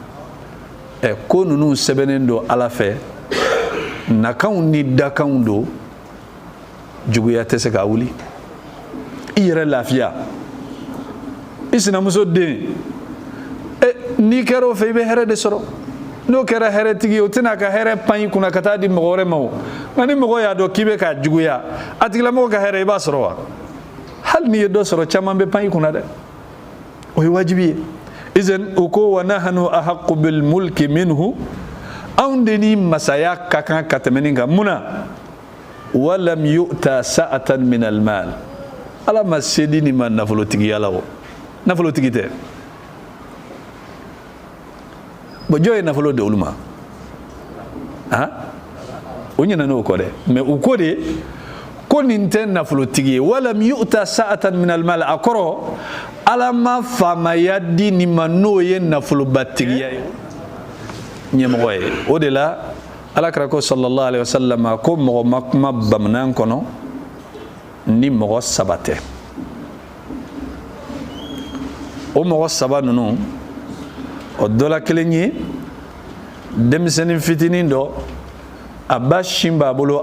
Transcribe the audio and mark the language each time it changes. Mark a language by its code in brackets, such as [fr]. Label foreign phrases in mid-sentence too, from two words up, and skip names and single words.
[bm] ko ninnu sɛbɛnnen don ala fɛ nakanw ni dakanw don juguya tɛ se ka wuli i yɛrɛ lafiya i sinamuso den n'i kɛra o fɛ i bɛ hɛrɛ de sɔrɔ n'o kɛra hɛrɛtigi ye o tɛna ka hɛrɛ pan i kunna ka taa di mɔgɔ wɛrɛ ma o nka ni mɔgɔ y'a dɔn k'i bɛ k'a juguya a tigilamɔgɔ ka hɛrɛ i b'a sɔrɔ wa hali n'i ye dɔ sɔrɔ caman bɛ pan i kunna dɛ o ye wajibi ye izan u ko [ar] ونحن أحق بالملك منه [bm] anw de ni masaya ka kan ka tɛmɛ nin kan mun na [ar] ولم يؤت سعة من المال [bm] ala ma se di nin ma nafolotigiya la o nafolotigi tɛ jɔn ye nafolo di olu ma o ɲinɛna o kɔ dɛ mais u ko de ko nin tɛ nafolotigi ye [ar] ولم يؤت سعة من المال [bm] a kɔrɔ ala ma faamaya di nin ma n'o ye nafolobatigiya ye ɲɛmɔgɔ ye o de la alakira ko [ar] صلى الله عليه وسلم [bm] ko mɔgɔ ma kuma bamanan kɔnɔ ni mɔgɔ saba tɛ o mɔgɔ saba ninnu o dɔ la kelen ye denmisɛnnin fitinin dɔ a ba sin b'a bolo